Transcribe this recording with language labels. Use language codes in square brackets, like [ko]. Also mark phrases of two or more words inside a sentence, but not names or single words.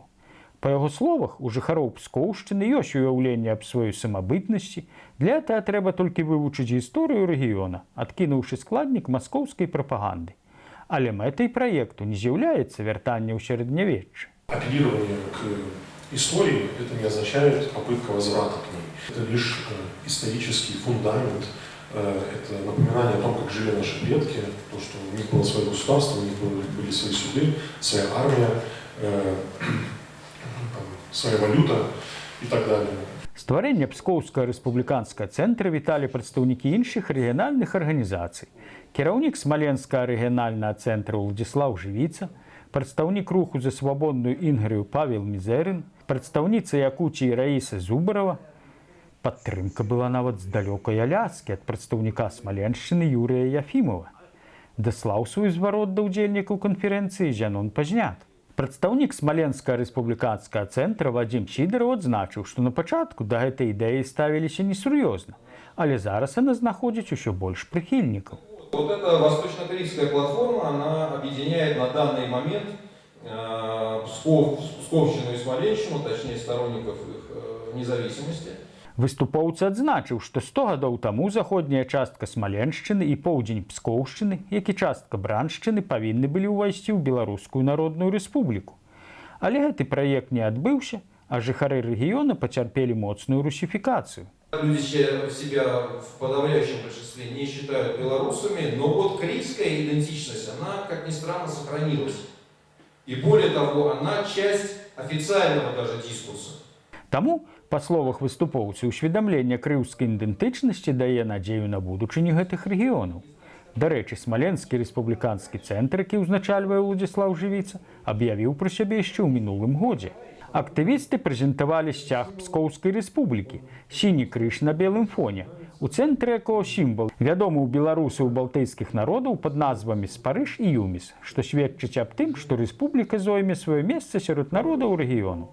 [be] Па яго словах, у жыхароў Пскоўшчыны ёсць уяўленне аб сваёй самабытнасці, для гэтага трэба толькі вывучыць гісторыю рэгіёна, адкінуўшы складнік маскоўскай прапаганды. Але мэтай праекту не з'яўляецца вяртанне ў сярэднявечча. [ru] Апеллирование к истории – это не означает попытка возврата к ней. Это лишь исторический фундамент, это напоминание о том, как жили наши предки, то, что у них было свое государство, у них были свои суды, своя армия, своя валюта и так далее. [be] Стварэнне пскоўскага рэспубліканскага цэнтра віталі прадстаўнікі іншых рэгіянальных арганізацый. Кіраўнік смаленскага рэгіянальнага цэнтра Уладзіслаў Жывіца, прадстаўнік руху за свабодную Інгрыю Павел Мізэрын, прадстаўніца Якуціі Раіса Зубарова. Падтрымка была нават з далёкай Аляскі ад прадстаўніка Смаленшчыны Юрыя Яфімова. Даслаў свой зварот да ўдзельнікаў канферэнцыі Зянон Пазнят. Прадстаўнік смаленскага рэспубліканскага цэнтра Вадзім Сідараў адзначыў, што на пачатку да гэтай ідэі ставіліся несур'ёзна, але зараз яна знаходзіць усё больш прыхільнікаў. [ru] Вот эта восточно-корейская платформа, она объединяет на данный момент Псковщину и Смоленщину, точнее сторонников их независимости. [be] Выступоўцы адзначыў, што 100 гадоў таму заходняя частка Смаленшчыны і поўдзень Пскоўшчыны, як і частка Браншчыны, павінны былі ўвайсці ў Беларускую Народную Рэспубліку. Але гэты праект не адбыўся, а жыхары рэгіёна пацярпелі моцную русифікацыю. [ru] Люди себя в подавляющем большинстве не считают белорусами, но вот корейская идентичность, она, как ни странно, сохранилась. И более того, она часть официального даже дискурса. [be] Таму, па словах выступоўцаў, усведамленне крыўскай ідэнтычнасці дае надзею на будучыню гэтых рэгіёнаў. Дарэчы, смаленскі рэспубліканскі цэнтр, які ўзначальвае Уладзіслаў Жывіца, аб'явіў пра сябе яшчэ ў мінулым годзе. Актывісты прэзентавалі сцяг Пскоўскай рэспублікі, сіні крыж на белым фоне, у цэнтры якого сімвал, вядомы ў беларусаў балтыйскіх народаў пад назвамі Спарыж і Юміс, што сведчыць аб тым, што рэспубліка зойме сваё месца сярод народаў рэгіёну.